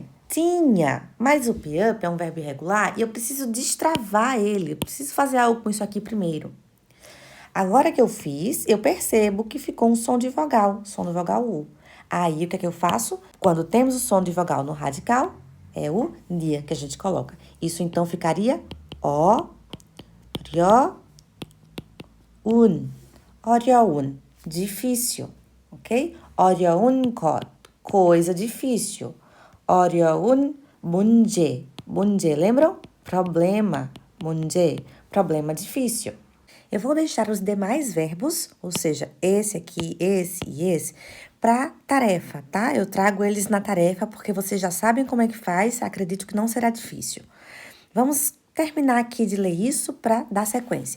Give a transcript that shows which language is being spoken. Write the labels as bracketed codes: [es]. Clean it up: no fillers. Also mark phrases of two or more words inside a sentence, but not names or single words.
[pt] Tinha, mas o -up é um verbo irregular e eu preciso destravar ele, eu preciso fazer algo com isso aqui primeiro. Agora que eu fiz, eu percebo que ficou um som de vogal, som do vogal U. Aí, o que é que eu faço? Quando temos o som de vogal no radical, é o dia que a gente coloca. Isso, então, ficaria O, [ko] 려, 운. [pt] 어려운, difícil, ok? [ko] 어려운 것, [pt] coisa difícil. [ko] 어려운 문제, 문제, [pt] lembram? Problema, 문제, problema difícil. Eu vou deixar os demais verbos, ou seja, esse aqui, esse e esse, para tarefa, tá? Eu trago eles na tarefa porque vocês já sabem como é que faz, acredito que não será difícil. Vamos terminar aqui de ler isso para dar sequência.